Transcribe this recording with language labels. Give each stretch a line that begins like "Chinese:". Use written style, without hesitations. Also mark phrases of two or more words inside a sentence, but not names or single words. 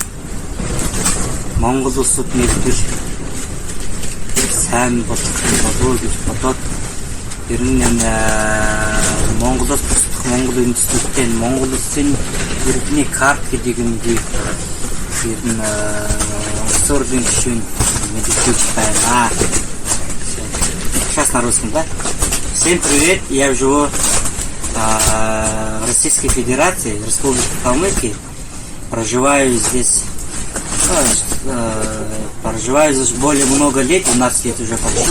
Mongolian: Монгол улсад нэгдэл сайн болох болов гэж бодоод ер нь Монголоос бусдах Монгол үндэстнүүдтэй Монгол улсын иргэний карт гэдэг юмыг ер нь улсурлын гишүүн мэдээлж байна.
Russian: Сейчас на русском, да? Всем привет, я живу в Российской Федерации, Республике Калмыкия. Проживаю здесь более много лет, 12 лет уже прошло.